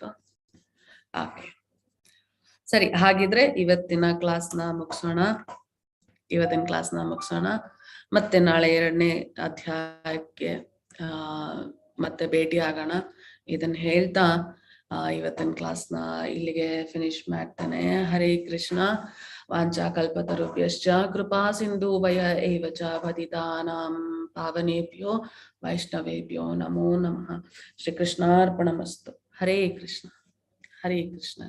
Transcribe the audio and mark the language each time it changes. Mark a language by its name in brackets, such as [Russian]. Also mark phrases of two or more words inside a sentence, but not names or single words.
[Kannada] ಹಾಗೆ ಸರಿ, ಹಾಗಿದ್ರೆ ಇವತ್ತಿನ ಕ್ಲಾಸ್ನ ಮುಗಿಸೋಣ. ಮತ್ತೆ ನಾಳೆ 2ನೇ ಅಧ್ಯಾಯಕ್ಕೆ ಮತ್ತೆ ಭೇಟಿ ಆಗೋಣ. ಇದನ್ನ ಹೇಳ್ತಾ ಇವತ್ತಿನ ಕ್ಲಾಸ್ನ ಇಲ್ಲಿಗೆ ಫಿನಿಶ್ ಮಾಡ್ತೇನೆ. [Sanskrit] ಹರೇ ಕೃಷ್ಣ. ವಾಂಚಾ ಕಲ್ಪತರುಭ್ಯಶ್ಚ ಕೃಪಾ ಸಿಂಧೂಭಯ ಏವ ಚ ಪತಿತಾನಾಂ ಪಾವನೇಭ್ಯೋ ವೈಷ್ಣವೇಭ್ಯೋ ನಮೋ ನಮಃ. ಶ್ರೀಕೃಷ್ಣಾರ್ಪಣಮಸ್ತು. ಹರೇ ಕೃಷ್ಣ. ಹರೇ ಕೃಷ್ಣ.